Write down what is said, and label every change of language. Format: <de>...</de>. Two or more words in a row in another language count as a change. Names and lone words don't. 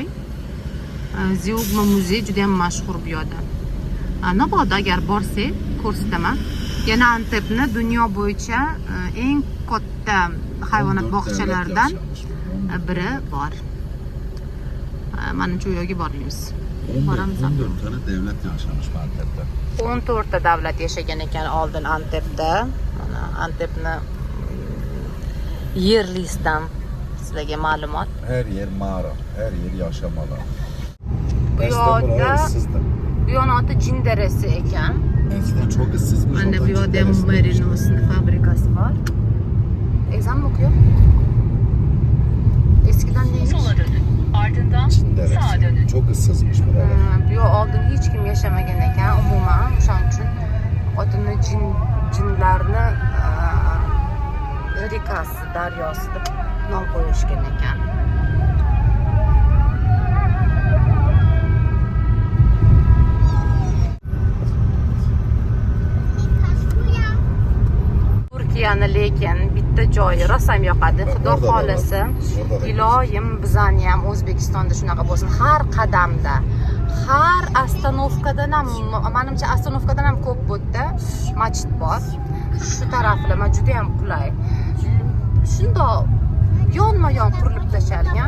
<uz>Zeugma muzey juda ham mashhur bu yerda. Navoda agar borsak, ko'rsataman. Yana Antepni dunyo bo'yicha eng katta hayvonot bog'chalaridan biri bor. Mana shu yerga boramiz.</uz> <tr>14 tane devlet yaşamış Antep'te.</tr> <uz>14 ta davlat yashagan ekan oldin Antepda. Mana Antepni yer listidan sizlarga ma'lumot.</uz> <tr>Her yer mağara, her yer yaşam alanı.</tr> <uz>Bu</uz> <tr>Eskiden buraya</tr> <uz>yerda</uz> <tr>ıssızdı.</tr> <uz>bu yo'ni oti Jinderesi ekan.</uz> <tr>Eskiden çok ıssızmış.</tr> <uz>Mana bu</uz> <tr>oradan</tr> <uz>yerda</uz> <tr>Cinderes'e</tr> <uz>Merinos'ni fabrikasi bor.</uz> <tr>Ezan mı okuyor? Eskiden neymiş? Sola dönün. Ardından Cinderesi. sağa dönün. Çok ıssızmış buralar.</tr> <uz>Bu yer oldin hech kim yashamagan ekan umuman. O'shaning uchun otini jinlarni rekasi, daryosi deb nom qo'yishgan ekan. Turkiyani lekin bitta joyi rosam yoqadi. Xudo</uz> <tr>Orada da var.</tr> <uz>xolasa,</uz> <tr>Orada da</tr> <uz>iloyim bizani ham O'zbekistonda shunaqa bo'lsin. Har qadamda, har astanovkadan ham, menimcha astanovkadan ham ko'p bu yerda masjid bor. Shu taraflama juda ham qulay. Shundoq yonma-yon qurilib tashalgan.</uz>